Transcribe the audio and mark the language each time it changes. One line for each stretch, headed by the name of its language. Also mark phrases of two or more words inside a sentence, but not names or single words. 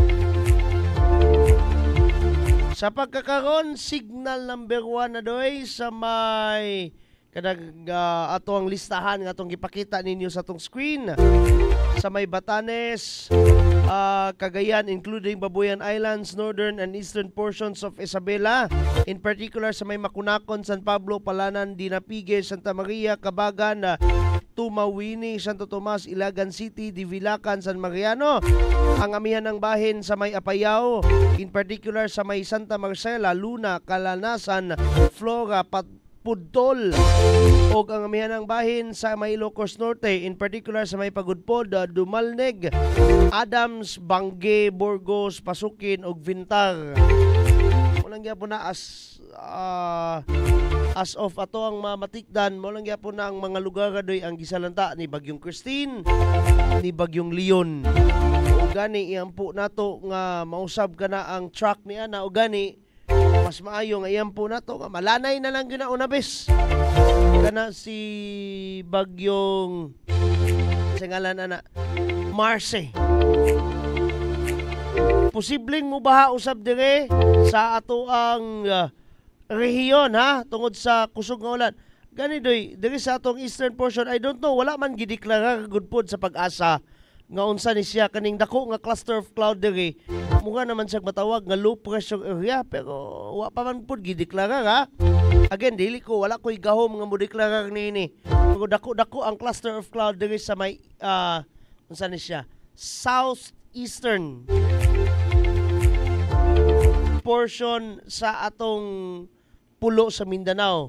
Cebuano: Sa pagkakaroon, signal number 1 na doy sa may kanang atong listahan nga atong gipakita ninyo sa atong screen. Sa may
English: Batanes, Cagayan, including Babuyan Islands, northern and eastern portions of Isabela. In particular,
Cebuano: sa may Makunakon, San Pablo, Palanan, Dinapigue, Santa Maria, Cabagan, Tumawini, Santo Tomas, Ilagan City, Divilacan, San Mariano. Ang amihan ng bahin sa may Apayao,
English: in particular
Cebuano: sa may Santa Marcela, Luna, Calanasan, Flora, Pudtol, o ang amihan ng bahin sa may Ilocos Norte,
English: in particular
Cebuano: sa may Pagudpod, Dumalneg, Adams, Bangge, Burgos, Pasukin, o Vintar. Walang gyapon na
English: as of
Cebuano: ato ang mamatikdan, walang gyapon na ang mga lugar doy ang gisalanta ni Bagyong Christine, ni Bagyong Leon. O gani iampo nato nga mausab ka na ang track ni ana, o gani mas maayo nga iampo nato nga malanay na lang ginauna bes kana si Bagyong sa ngalan ana Marce. Posibleng mo baha usab dire sa ato ang rehiyon ha, tungod sa kusog nga ulan. Gani doy dire sa atong
English: eastern portion, I don't know,
Cebuano: wala man gideklara good pod sa Pag-asa nga unsa ni siya kaning dako nga
English: cluster of cloud
Cebuano: dire. Mura naman siyang matawag nga low pressure area, pero wa pa man pod gideklara ha. Again, dili ko wala ko'y gahom nga mo deklara nini. Pero dako ang
English: cluster of cloud
Cebuano: dire sa may unsa ni siya,
English: southeastern portion
Cebuano: sa atong pulo sa Mindanao.